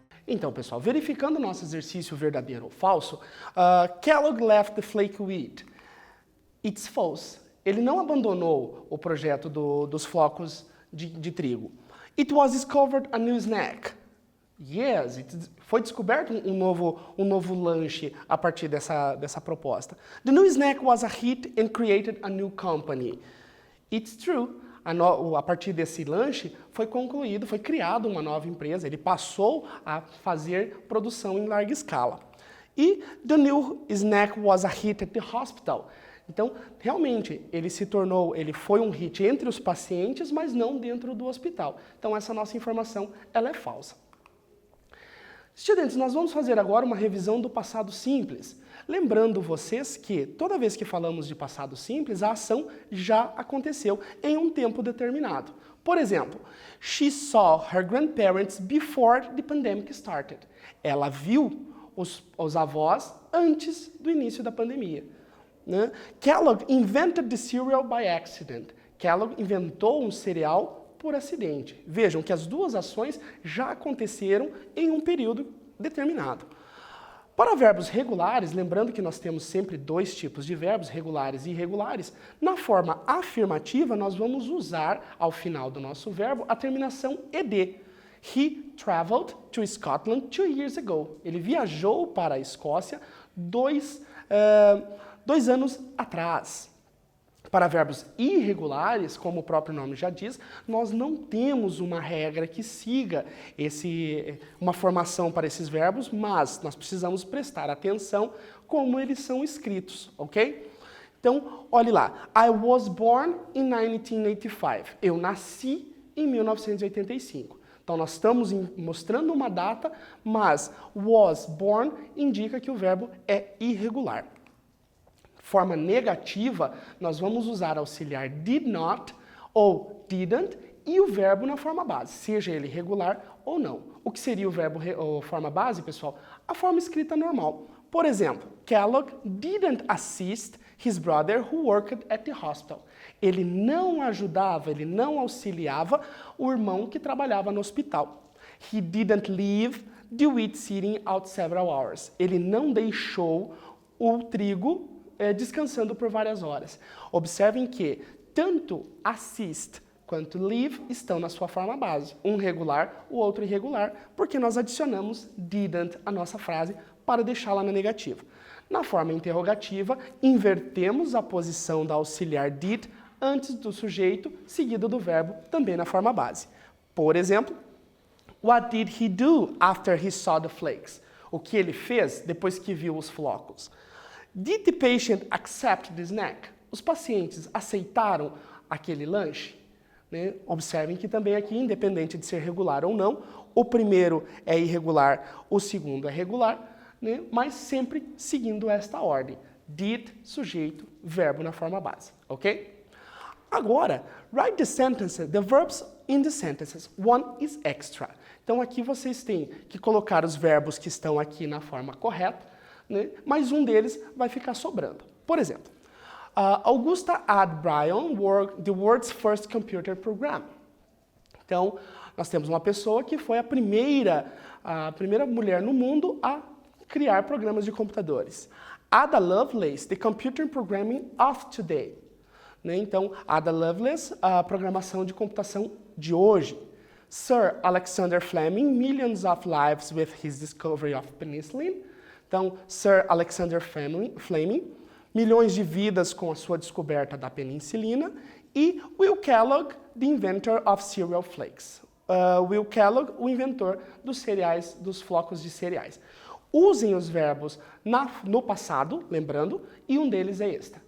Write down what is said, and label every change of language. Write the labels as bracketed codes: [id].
[pt] Então, pessoal, verificando o nosso exercício verdadeiro ou falso, [en] Kellogg left the flake wheat. It's false. [pt] Ele não abandonou o projeto dos flocos de trigo. [en] It was discovered a new snack. [pt] Yes, foi descoberto um novo lanche a partir dessa proposta. [en] The new snack was a hit and created a new company. It's true. [pt] A partir desse lanche foi criada uma nova empresa, ele passou a fazer produção em larga escala. [en] E the new snack was a hit at the hospital. [pt] Então, realmente, ele foi um hit entre os pacientes, mas não dentro do hospital. Então, essa nossa informação, ela é falsa. Estudantes, nós vamos fazer agora uma revisão do passado simples. Lembrando vocês que toda vez que falamos de passado simples, a ação já aconteceu em um tempo determinado. Por exemplo, [en] she saw her grandparents before the pandemic started. [pt] Ela viu os avós antes do início da pandemia. Né? [en] Kellogg invented the cereal by accident. [pt] Kellogg inventou um cereal por acidente. Vejam que as duas ações já aconteceram em um período determinado. Para verbos regulares, lembrando que nós temos sempre dois tipos de verbos, regulares e irregulares, na forma afirmativa nós vamos usar, ao final do nosso verbo, a terminação ed. [en] He traveled to Scotland 2 years ago. [pt] Ele viajou para a Escócia dois anos atrás. Para verbos irregulares, como o próprio nome já diz, nós não temos uma regra que siga uma formação para esses verbos, mas nós precisamos prestar atenção como eles são escritos, ok? Então, olhe lá. [en] I was born in 1985. [pt] Eu nasci em 1985. Então, nós estamos mostrando uma data, mas was born indica que o verbo é irregular. Forma negativa, nós vamos usar auxiliar did not ou didn't e o verbo na forma base, seja ele regular ou não. O que seria o verbo forma base, pessoal? A forma escrita normal. Por exemplo, [en] Kellogg didn't assist his brother who worked at the hospital. [pt] Ele não ajudava, ele não auxiliava o irmão que trabalhava no hospital. [en] He didn't leave the wheat sitting out several hours. [pt] Ele não deixou o trigo descansando por várias horas. Observem que tanto assist quanto leave estão na sua forma base. Um regular, o outro irregular, porque nós adicionamos didn't à nossa frase para deixá-la na negativa. Na forma interrogativa, invertemos a posição da auxiliar did antes do sujeito, seguido do verbo, também na forma base. Por exemplo, [en] what did he do after he saw the flakes? [pt] O que ele fez depois que viu os flocos? [en] Did the patient accept the snack? [pt] Os pacientes aceitaram aquele lanche? Né? Observem que também aqui, independente de ser regular ou não, o primeiro é irregular, o segundo é regular, né? Mas sempre seguindo esta ordem. Did, sujeito, verbo na forma base, ok? [en] Agora, write the sentences, the verbs in the sentences. One is extra. [pt] Então aqui vocês têm que colocar os verbos que estão aqui na forma correta, né? Mas um deles vai ficar sobrando. Por exemplo, [en] Augusta had Brian work the world's first computer program. [pt] Então, nós temos uma pessoa que foi a primeira mulher no mundo a criar programas de computadores. [en] Ada Lovelace, the computer programming of today. [pt] Né? Então, Ada Lovelace, a programação de computação de hoje. [en] Sir Alexander Fleming, millions of lives with his discovery of penicillin. [pt] Então, Sir Alexander Fleming, milhões de vidas com a sua descoberta da penicilina. [en] E Will Kellogg, the inventor of cereal flakes. [pt] Will Kellogg, o inventor dos cereais, dos flocos de cereais. Usem os verbos no passado, lembrando, e um deles é este.